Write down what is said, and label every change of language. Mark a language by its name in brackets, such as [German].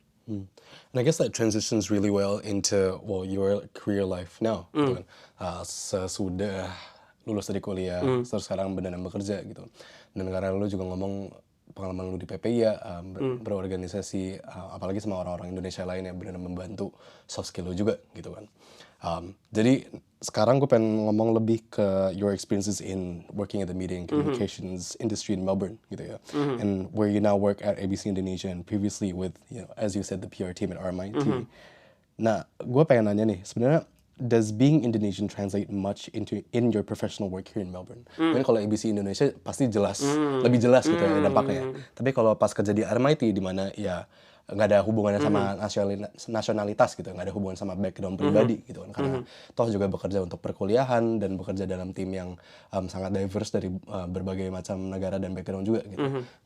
[English] And I guess that transitions really well into your career life now. [Indonesian] Gitu kan. Sesudah lulus dari kuliah, terus sekarang benar-benar bekerja gitu. Dan karena lu juga ngomong pengalaman lu di PPI ya, berorganisasi, apalagi sama orang-orang Indonesia lain yang benar membantu soft skill lu juga gitu kan. Jadi sekarang gue pengen ngomong lebih ke [English] your experiences in working at the media and communications industry in Melbourne [Indonesian] gitu ya. [English] And where you now work at ABC Indonesia and previously with, as you said, the PR team at RMIT. [Indonesian] Nah, gue pengen nanya nih, sebenarnya [English] does being Indonesian translate much in your professional work here in Melbourne? [Indonesian] Mungkin kalau ABC Indonesia pasti jelas, lebih jelas gitu ya dampaknya. Tapi kalau pas kerja di RMIT di mana ya nggak ada hubungannya sama nasionalitas gitu, nggak ada hubungan sama background pribadi gitu kan, karena toh juga bekerja untuk perkuliahan dan bekerja dalam tim yang sangat diverse dari berbagai macam negara dan background juga gitu.